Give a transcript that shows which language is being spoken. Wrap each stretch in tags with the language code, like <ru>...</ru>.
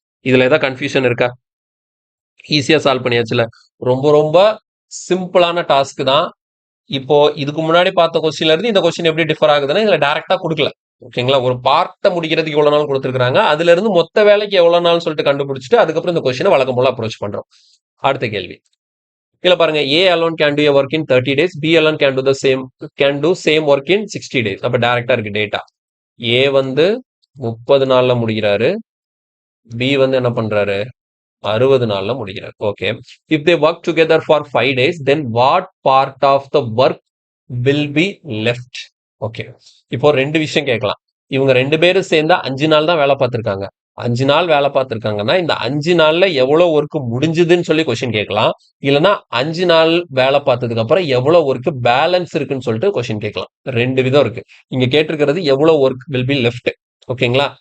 <ta>இதுல ஏதாவது கன்ஃபியூஷன் இருக்கா? ஈஸியா சால்வ் பண்ணியாச்சுல. ரொம்ப ரொம்ப சிம்பிளான டாஸ்க் தான். இப்போ இதுக்கு முன்னாடி பார்த்த கொஸ்டின்ல இருந்து இந்த கொஸ்டின் எப்படி டிஃபர் ஆகுதுன்னா, இதுல டைரக்டா கொடுக்கல. ஓகேங்களா? ஒரு பார்ட்டை முடிக்கிறதுக்கு எவ்வளவு நாள் கொடுத்துருக்காங்க, அதுல இருந்து மொத்த வேலைக்கு எவ்வளவு நாள் சொல்லிட்டு கண்டுபிடிச்சிட்டு அதுக்கப்புறம் இந்த கொஸ்டினை வழக்கம் போல அப்ரோச் பண்றோம். அடுத்த கேள்வி. இதுல பாருங்க,</ta> <en>A alone can do a work in 30 days, B alone can do same work in 60 days.</en> <ta>அப்ப டைரக்டா இருக்கு டேட்டா. ஏ வந்து 30 நாள்ல முடிக்கிறாரு, பி வந்து என்ன பண்றாரு? 60 நாள்ல முடிக்கிறார்.</ta> <en>Okay, if they work together for 5 days, then what part of the work will be left?</en> <ta>Okay, இப்போ 2 விஷயம் கேட்கலாம். இவங்க 2 பேரும் சேர்ந்தா 5 நாள் தான் வேலை பார்த்திருக்காங்க. 5 நாள் வேலை பார்த்திருக்காங்கன்னா இந்த 5 நாள்ல எவ்வளவு ஒர்க் முடிஞ்சதுன்னு சொல்லி கொஸ்டின் கேட்கலாம். இல்லைன்னா 5 நாள் வேலை பார்த்ததுக்கு அப்புறம் எவ்வளவு ஒர்க் பேலன்ஸ் இருக்குன்னு சொல்லிட்டு கொஸ்டின் கேட்கலாம். 2 விதம் இருக்கு. இங்க கேட்டிருக்கிறது எவ்வளவு</ta> <en>Work will be left.</en> <ta>ஓகேங்களா?</ta>